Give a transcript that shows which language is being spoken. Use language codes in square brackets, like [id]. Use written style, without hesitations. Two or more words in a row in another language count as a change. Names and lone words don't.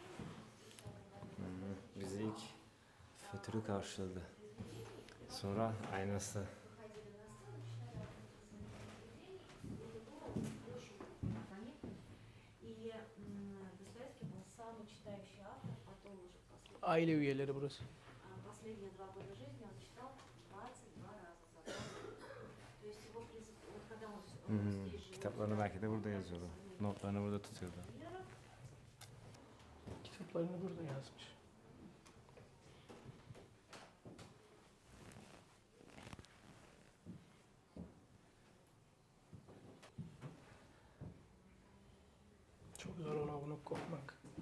[tr] Bizi ilk fötürü karşıladı. Sonra aynası. Aile üyeleri burası. [ru] Последние 2 года жизни он читал 22 раза за год. То есть его, вот когда он здесь жил, [tr] Kitaplarını belki de burada yazıyordu. Notlarını burada tutuyordu. Kitaplarını burada yazmış. Çok zor onu kopmak.